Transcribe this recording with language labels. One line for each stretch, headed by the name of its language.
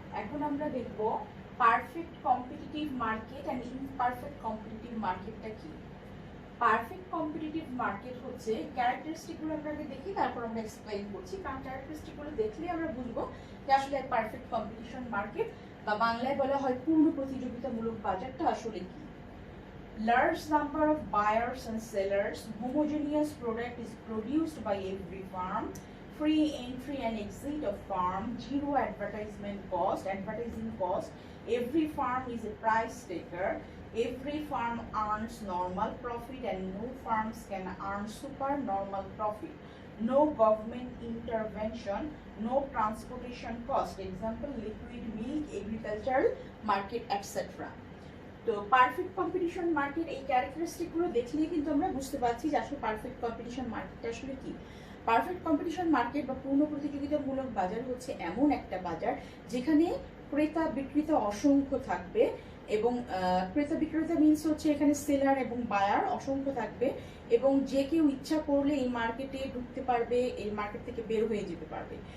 Bangla: এখন আমরা দেখব perfect competitive market and imperfect competitive মার্কেটটা কি। পারফেক্ট কম্পিটিটিভ মার্কেট হচ্ছে, ক্যারেক্টারিস্টিকগুলো আমরা আগে দেখি, তারপর আমরা এক্সপ্লেইন করছি, কারণ ক্যারেক্টারিস্টিকগুলো দেখলে আমরা বুঝবো যে আসলে পারফেক্ট কম্পিটিশন মার্কেট বা বাংলায় বলা হয় পূর্ণ প্রতিযোগিতামূলক বাজারটা আসলে কি।
English: Large number of buyers and sellers, homogeneous product is produced by every farm, free entry and exit of farm, zero advertising cost, every farm is a price taker, every farm earns normal profit and no farms can earn super normal profit, no government intervention, no transportation cost, example liquid milk, agricultural market, etc.
Bangla: তো perfect competition market, এই ক্যারেক্টারিস্টিকগুলো দেখলেই কিন্তু আমরা বুঝতে পারছি যে আসলে perfect competition মার্কেটটা আসলে কি। পারফেক্ট কম্পিটিশন মার্কেট বা পূর্ণ প্রতিযোগিতামূলক বাজার হচ্ছে এমন একটা বাজার যেখানে ক্রেতা বিক্রেতা অসংখ্য থাকবে, এবং ক্রেতা বিক্রেতা মিনস হচ্ছে এখানে সেলার এবং বায়ার অসংখ্য থাকবে, এবং যে কেউ ইচ্ছা করলে এই মার্কেটে ঢুকতে পারবে, এই মার্কেট থেকে বের হয়ে যেতে পারবে।